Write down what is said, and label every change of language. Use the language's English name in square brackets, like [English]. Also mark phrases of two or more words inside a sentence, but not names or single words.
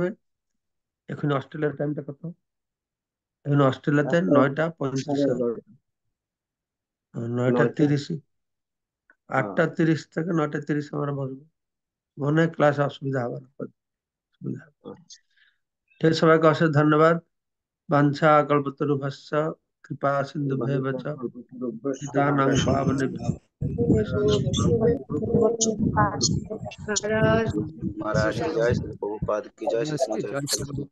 [Bangla] এখন অস্ট্রেলিয়ার টাইমটা কত? এখন অস্ট্রেলিয়াতে 9টা 35, 9টা 30, 8টা 30 থেকে 9টা 30 আমরা বসবো। মনে হয় ক্লাস অসুবিধা হবে না, অসুবিধা হবে না। ঠিক, সবাইকে অশেষ ধন্যবাদ। [Sanskrit] বাঞ্ছা কল্পতরুভ্যশ্চ কৃপা সিন্ধুভ্যেব চ পতিতানাং পাবনেভ্যো [Bangla] মহারাজ [Hindi] महाराज की जय, श्री प्रभुपाद की जय, श्री [Bangla] জয় [Hindi] श्री [Bangla] শ্রী